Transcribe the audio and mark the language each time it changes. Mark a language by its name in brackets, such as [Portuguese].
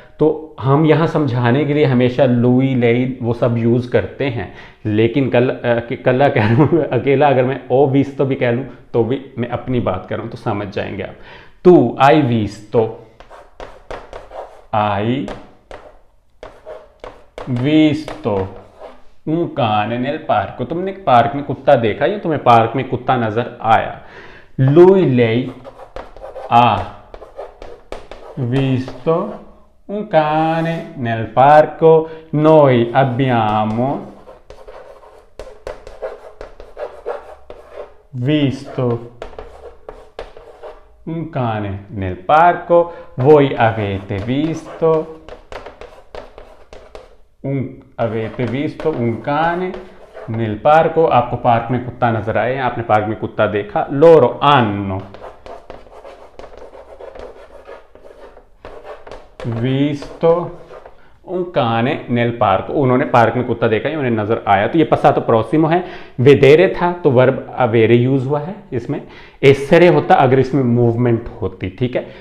[Hindi] तो हम यहाँ समझाने के लिए हमेशा लुई लेई वो सब यूज़ करते हैं, लेकिन कल कह रहा हूँ अकेला, अगर मैं ओ विस्तो भी कह लूँ तो भी मैं अपनी बात कर रहा हूँ, तो समझ जाएंगे आप। तू आई विस्तो, आई विस्तो [Italian] un cane nel parco, [Hindi] तुमने पार्क में कुत्ता देखा या तुम्हें पार्क में कुत्ता नजर आया। [Italian] lui lei ha visto un cane nel parco, noi abbiamo visto un cane nel parco, voi avete visto avete visto un cane nel parco, [Hindi] आपको पार्क में कुत्ता नजर आए, आपने पार्क में कुत्ता देखा। [Italian] loro hanno visto un cane nel parco, [Hindi] उन्होंने पार्क में कुत्ता देखा, उन्हें नजर आया। तो ये [Italian] passato prossimo [Hindi] है, vedere था तो वर्ब अवेरे यूज हुआ है, इसमें essere होता अगर इसमें मूवमेंट होती, ठीक है।